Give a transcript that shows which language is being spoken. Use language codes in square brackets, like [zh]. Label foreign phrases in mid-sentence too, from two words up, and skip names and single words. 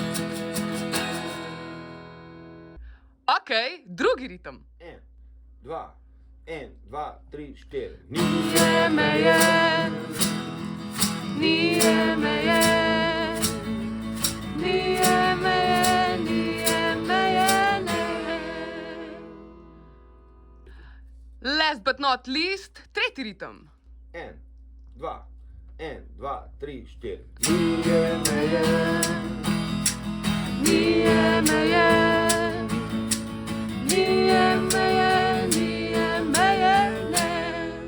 [sl] Okej, drugi ritem. 1, 2, 1, 2, 3, 4. [hr] Nije meje, nije meje, nije meje, nije meje, ne. [en] Last but not least, [sl] tretji ritem. 1, 2, 1, 2, 3, 4. [hr] Nije meje, Nije meje, nije meje, nije meje, ne.